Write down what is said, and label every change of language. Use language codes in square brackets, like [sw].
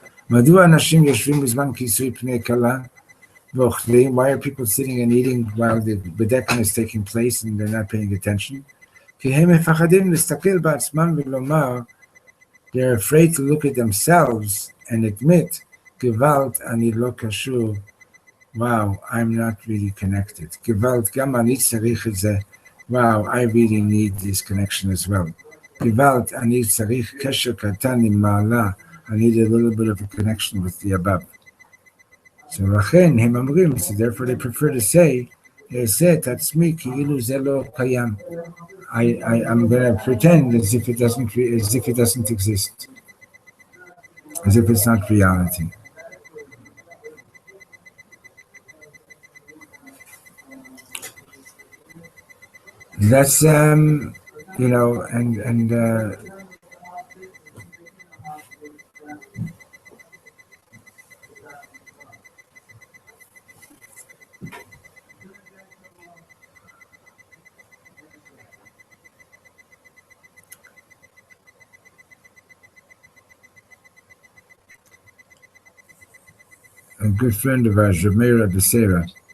[he] מדוע אנשים יושבים בזמן כיסוי פני כלה ואוכלים? [en] Why are people sitting and eating while the bedekin is taking place and they're not paying attention? [he] כי הם מפחדים להסתכל בעצמם ולומר, [en] they're afraid to look at themselves and admit, [he] גוואלד, אני לא קשור. [en] Wow, I'm not really connected. [he] גוואלד, גם אני צריך את זה. [en] Wow, I really need this connection as well. [he] גוואלד, אני צריך קשר קטן עם מעלה. [en] I need a little bit of a connection with the above. [he] So לכן הם אומרים, [en] so therefore they prefer to say, [he] אעשה את עצמי כאילו זה לא קיים. [en] I'm going to pretend as if it doesn't exist. As if it's not reality. That's, you know, and a good friend of ours, Reb Shlomo,